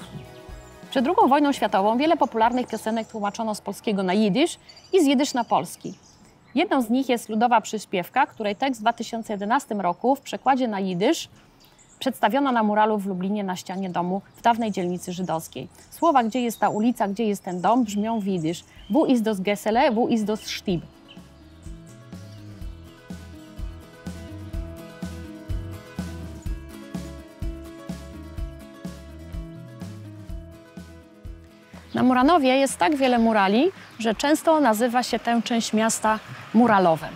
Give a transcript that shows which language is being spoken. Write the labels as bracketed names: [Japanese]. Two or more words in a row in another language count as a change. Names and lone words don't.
[Polish] Przed II wojną światową wiele popularnych piosenek tłumaczono z polskiego na jidysz i z jidysz na polski. Jedną z nich jest Ludowa Przyśpiewka, której tekst w 2011 roku w przekładzie na jidysz przedstawiono na muralu w Lublinie na ścianie domu w dawnej dzielnicy żydowskiej. Słowa "Gdzie jest ta ulica, gdzie jest ten dom" brzmią w jidysz: [Yiddish] וווּ איז דאָס געסעלע, וווּ איז דאָס שטיב. [Polish] Na Muranowie jest tak wiele murali, że często nazywa się tę część miasta Muralowem.